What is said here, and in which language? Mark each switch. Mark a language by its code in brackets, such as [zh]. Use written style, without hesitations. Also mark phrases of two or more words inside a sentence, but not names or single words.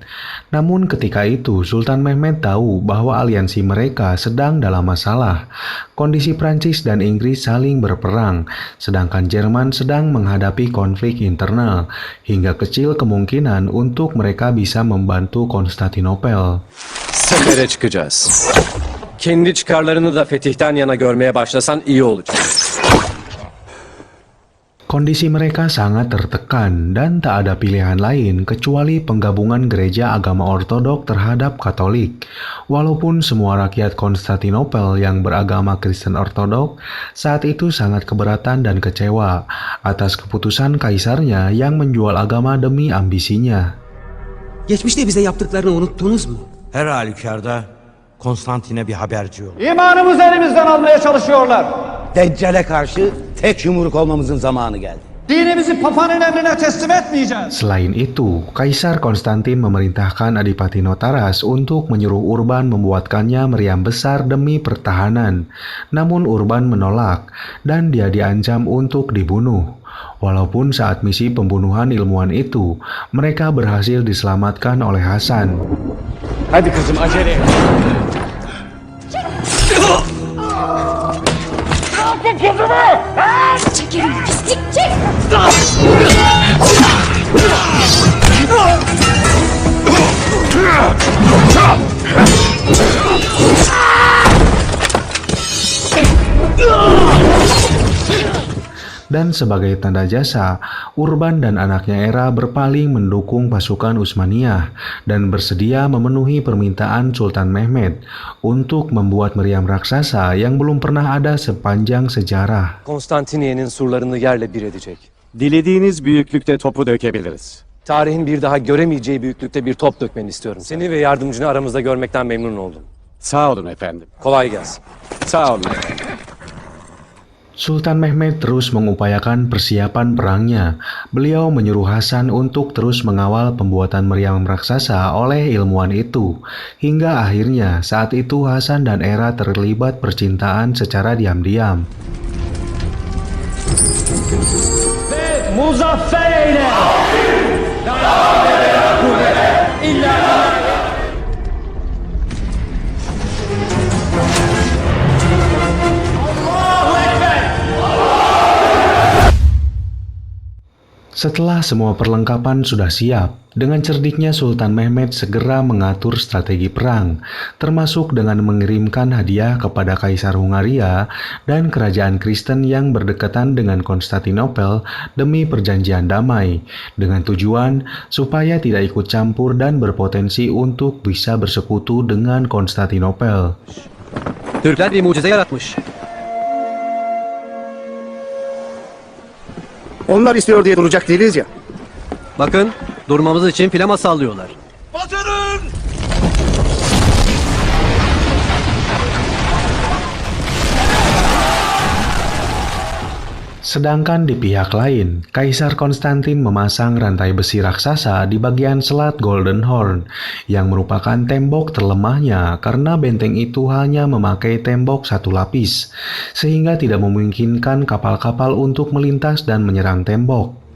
[id] Namun ketika itu Sultan Mehmed tahu bahwa aliansi mereka sedang dalam masalah. Kondisi Prancis dan Inggris saling berperang, sedangkan Jerman sedang menghadapi konflik internal, hingga kecil kemungkinan untuk mereka bisa membantu Konstantinopel. [tr] Sefere çıkacağız. Kendi çıkarlarını da fetihten yana görmeye başlasan iyi olacak. [id] Kondisi mereka sangat tertekan dan tak ada pilihan lain kecuali penggabungan gereja agama Ortodok terhadap Katolik. Walaupun semua rakyat Konstantinopel yang beragama Kristen Ortodok saat itu sangat keberatan dan kecewa atas keputusan kaisarnya yang menjual agama demi ambisinya. [tr] Geçmişte bize yaptıklarını unuttunuz mu? Her halükarda Konstantin'e bir haberci yok. İmanımızı elimizden almaya çalışıyorlar. Deccale karşı tek yumruk olmamızın zamanı geldi. Dinimizi papanın emrine teslim etmeyeceğiz. [id] Selain itu, Kaisar Konstantin memerintahkan Adipati Notaras untuk menyuruh Urban membuatkannya meriam besar demi pertahanan. Namun Urban menolak dan dia diancam untuk dibunuh. Walaupun saat misi pembunuhan ilmuwan itu, mereka berhasil diselamatkan oleh Hasan. [tr] Hadi kızım acele et. Çekilin pislik çek. [id] Dan sebagai tanda jasa, Urban dan anaknya Era berpaling mendukung pasukan Utsmaniyah dan bersedia memenuhi permintaan Sultan Mehmed untuk membuat meriam raksasa yang belum pernah ada sepanjang sejarah. [tr] Konstantiniye'nin surlarını yerle bir edecek. Dilediğiniz büyüklükte topu dökebiliriz. Tarihin bir daha göremeyeceği büyüklükte bir top dökmeni istiyorum. Seni ve yardımcını aramızda görmekten memnun oldum. Sağ olun efendim. Kolay gelsin. Sağ olun. [id] Sultan Mehmed terus mengupayakan persiapan perangnya. Beliau menyuruh Hasan untuk terus mengawal pembuatan meriam raksasa oleh ilmuwan itu. Hingga akhirnya saat itu Hasan dan Era terlibat percintaan secara diam-diam. [tr] Muzaffer eyle! [id] Setelah semua perlengkapan sudah siap, dengan cerdiknya Sultan Mehmed segera mengatur strategi perang, termasuk dengan mengirimkan hadiah kepada Kaisar Hungaria dan kerajaan Kristen yang berdekatan dengan Konstantinopel demi perjanjian damai, dengan tujuan supaya tidak ikut campur dan berpotensi untuk bisa bersekutu dengan Konstantinopel. [tr] Türkler bir mucize yaratmış. Onlar istiyor diye duracak değiliz ya. Bakın, durmamız için flama sallıyorlar. Batırın! [id] Sedangkan di pihak lain, Kaisar Konstantin memasang rantai besi raksasa di bagian selat Golden Horn, yang merupakan tembok terlemahnya karena benteng itu hanya memakai tembok satu lapis, sehingga tidak memungkinkan kapal-kapal untuk melintas dan menyerang tembok.